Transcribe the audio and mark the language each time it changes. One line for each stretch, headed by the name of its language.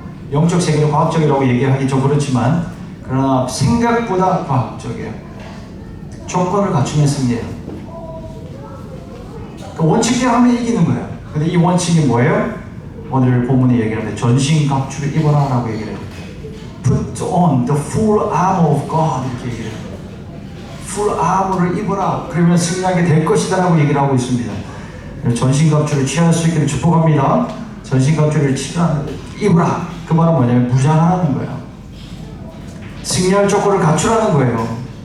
Korean: 영적 세계는 과학적이라고 얘기하기 좀 그렇지만, 그러나 생각보다 과학적이에요. 조건을 갖추면 승리해요. 원칙대로 하면 이기는 거예요. 근데 이 원칙이 뭐예요? 오늘 본문에 얘기하는데 전신갑주를 입어라 라고 얘기를 해요.
English: Put on the full armor of God
Korean: 이렇게 얘기를 해요. full armor를 입어라. 그러면 승리하게 될 것이다 라고 얘기를 하고 있습니다. 전신갑주를 취할 수 있기를 축복합니다. 전신갑주를 입으라. 그 말은 뭐냐면 무장하라는 거예요. 승리할 조건을 갖추라는 거예요.